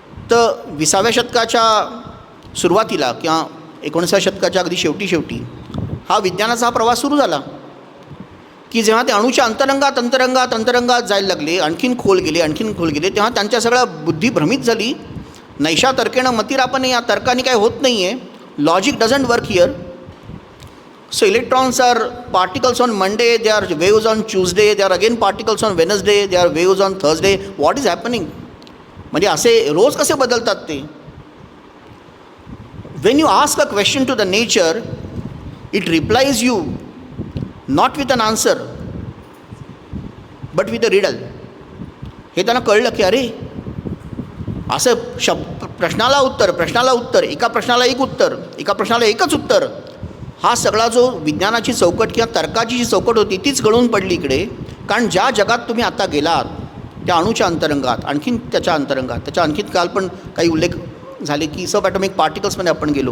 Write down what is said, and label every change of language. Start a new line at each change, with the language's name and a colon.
Marathi: तर 20व्या शतकाच्या सुरुवातीला किंवा 19व्या शतकाच्या अगदी शेवटी हा विज्ञानाचा हा प्रवास सुरू झाला, की जेव्हा ते अणूच्या अंतरंगात जायला लागले, आणखीन खोल गेले, तेव्हा त्यांच्या सगळ्या बुद्धी भ्रमित झाली.
Sanskrit: नैशा तर्केण मतिरापणे,
Marathi: या तर्काने काय होत नाही आहे,
English: Logic doesn't work here. So electrons are particles on Monday, they are waves on Tuesday, they are again particles on Wednesday, they are waves on Thursday. What is happening?
Marathi: म्हणजे असे रोज कसे बदलतात ते?
English: When you ask a question to the nature, it replies you not with an answer, but with a riddle.
Marathi: हे त्यांना कळलं की अरे असं प्रश्नाला उत्तर, एका प्रश्नाला एक उत्तर, एका प्रश्नाला एकच उत्तर, हा सगळा जो विज्ञानाची चौकट किंवा तर्काची जी चौकट होती तीच गळून पडली इकडे. कारण ज्या जगात तुम्ही आता गेलात त्या अणूच्या अंतरंगात, आणखीन त्याच्या आणखीन काल पण काही उल्लेख झाले की सब ॲटॉमिक पार्टिकल्समध्ये आपण गेलो.